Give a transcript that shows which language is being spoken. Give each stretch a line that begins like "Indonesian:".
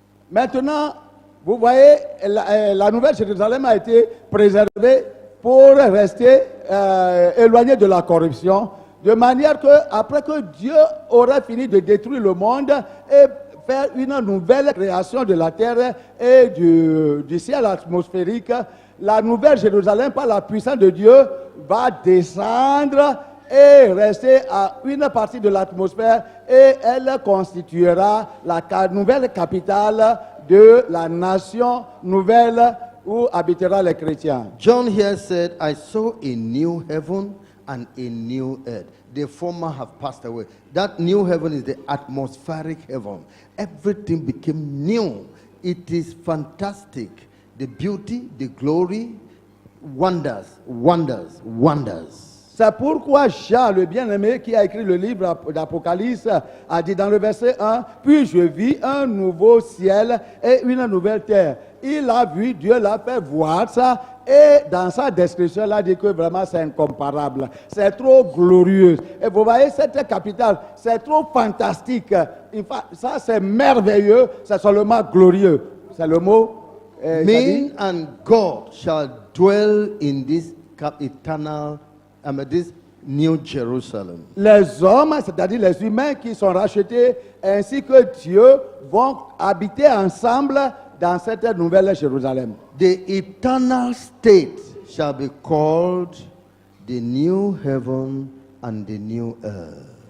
French: Maintenant, vous voyez, la nouvelle Jérusalem a été préservée pour rester éloignée de la corruption, de manière que, après que Dieu aura fini de détruire le monde et faire une nouvelle création de la terre et du ciel atmosphérique, la nouvelle Jérusalem, par la puissance de Dieu, va descendre et rester à une partie de l'atmosphère et elle constituera la nouvelle capitale de la nation nouvelle où habitera les chrétiens.
English: John here said, I saw a new heaven and a new earth. The former have passed away. That new heaven is the atmospheric heaven. Everything became new. It is fantastic. The beauty, the glory, wonders, wonders, wonders.
French: C'est pourquoi Jean, le bien-aimé qui a écrit le livre d'Apocalypse, a dit dans le verset 1, « Puis je vis un nouveau ciel et une nouvelle terre. » Il a vu, Dieu l'a fait voir ça, et dans sa description, il a dit que vraiment c'est incomparable. C'est trop glorieux. Et vous voyez, cette capitale, c'est trop fantastique. Ça, c'est merveilleux, c'est seulement glorieux. C'est le mot.
English: Man and God shall dwell in this eternal this New Jerusalem.
French: Les hommes, c'est-à-dire les humains qui sont rachetés, ainsi que Dieu, vont habiter ensemble dans cette nouvelle Jérusalem.
English: The eternal state shall be called the new heaven and the new earth.